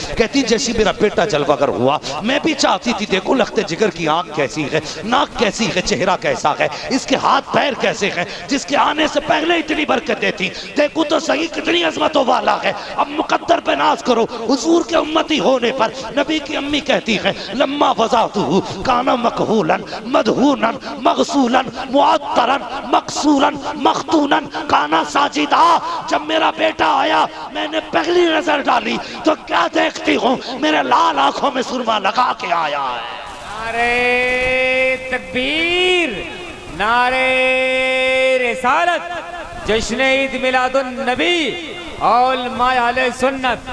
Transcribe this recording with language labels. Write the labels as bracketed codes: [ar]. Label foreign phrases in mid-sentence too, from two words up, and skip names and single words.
[ur] کہتی جیسی میرا بیٹا جلوگر ہوا میں بھی چاہتی تھی دیکھوں لخت جگر کی آنکھ کیسی ہے، ناک کیسی ہے، چہرہ کیسا ہے، اس کے ہاتھ پیر کیسے ہیں، جس کے آنے سے پہلے اتنی برکتیں تھی، دیکھوں تو صحیح کتنی عظمتوں والا ہے۔ اب مقدر پہ ناز کرو حضور کے امتی ہونے پر۔ نبی کی امی کہتی ہے [ar] لما وضعتہ کانا مکہولا مدہونا مغسولا معطرا مقصورا مختونا کانا ساجدا۔ [ur] جب میرا بیٹا آیا میں نے پہلی نظر ڈالی تو کیا دیکھتی ہوں؟ میرے لال آنکھوں میں سرما لگا کے آیا ہے۔ نعرہ تکبیر، نعرہ رسالت، جشن عید میلاد النبی علماء اہل سنت۔